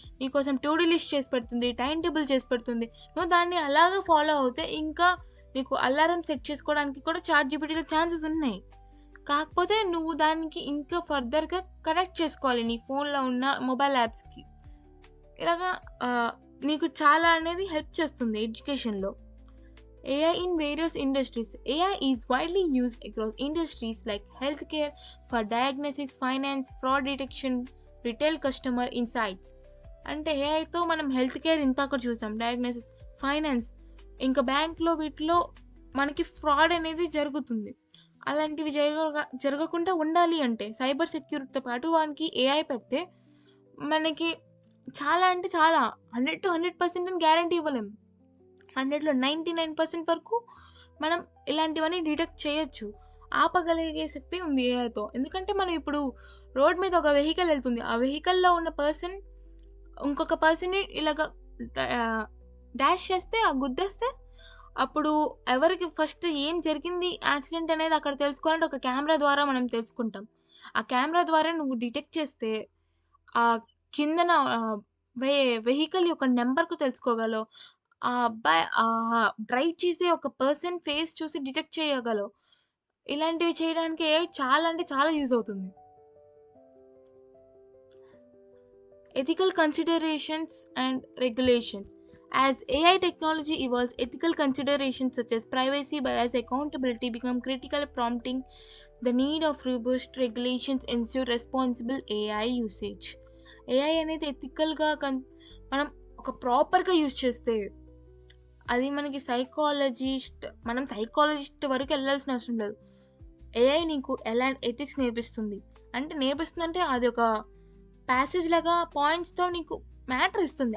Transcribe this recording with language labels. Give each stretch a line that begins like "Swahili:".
Telugu: నీకోసం to do list చేసి పెడుతుంది. టైమ్ టేబుల్ చేసి పెడుతుంది. నువ్వు దాన్ని అలాగా ఫాలో అవుతే ఇంకా నీకు అలారం సెట్ చేసుకోవడానికి కూడా చాట్‌జీపీటీలో ఛాన్సెస్ ఉన్నాయి. కాకపోతే నువ్వు దానికి ఇంకా ఫర్దర్‌గా కనెక్ట్ చేసుకోవాలి నీ ఫోన్‌లో ఉన్న మొబైల్ యాప్స్‌కి. ఇలాగా నీకు చాలా అనేది హెల్ప్ చేస్తుంది ఎడ్యుకేషన్‌లో.
English: AI in various industries. AI is widely used across industries like healthcare for diagnosis, finance, fraud detection, retail customer insights.
Telugu: అంటే ఏఐతో మనం హెల్త్ కేర్ ఇందాక చూసాం. డయాగ్నోసిస్, ఫైనాన్స్, ఇంకా బ్యాంక్‌లో వీటిలో మనకి ఫ్రాడ్ అనేది జరుగుతుంది. అలాంటివి జరగకుండా ఉండాలి అంటే సైబర్ సెక్యూరిటీతో పాటు వానికి ఏఐ పెడితే మనకి చాలా అంటే చాలా 100% అని గ్యారంటీ ఇవ్వలేం. 100లో 99% వరకు మనం ఇలాంటివన్నీ డిటెక్ట్ చేయొచ్చు. ఆపగలిగే శక్తి ఉంది ఏఐతో. ఎందుకంటే మనం ఇప్పుడు రోడ్ మీద ఒక వెహికల్ ఎళ్తుంది. ఆ వెహికల్‌లో ఉన్న పర్సన్ ఇంకొక పర్సన్‌ని ఇలాగ డాష్ చేస్తే, గుద్దేస్తే అప్పుడు ఎవరికి ఫస్ట్ ఏం జరిగింది యాక్సిడెంట్ అనేది అక్కడ తెలుసుకోవాలంటే ఒక కెమెరా ద్వారా మనం తెలుసుకుంటాం. ఆ కెమెరా ద్వారా నువ్వు డిటెక్ట్ చేస్తే ఆ కిందన వెహికల్ యొక్క నంబర్‌కు తెలుసుకోగలవు. ఆ అబ్బాయి డ్రైవ్ చేసే ఒక పర్సన్ ఫేస్ చూసి డిటెక్ట్ చేయగలవు. ఇలాంటివి చేయడానికి ఏఐ చాలా అంటే చాలా యూజ్ అవుతుంది.
English: Ethical considerations and regulations. As AI technology evolves, ethical considerations such as privacy, bias, accountability become critical, prompting the need of robust regulations ensure responsible AI usage.
Telugu: AI అనేది ఎథికల్‌గా మనం ఒక ప్రాపర్‌గా యూజ్ చేస్తే అది మనకి మనం సైకాలజిస్ట్ వరకు వెళ్ళాల్సిన అవసరం లేదు. ఏఐ నీకు ఎలాంటి ఎథిక్స్ నేర్పిస్తుంది. నేర్పిస్తుందంటే అది ఒక ప్యాసేజ్ లాగా పాయింట్స్‌తో నీకు మ్యాటర్ ఇస్తుంది.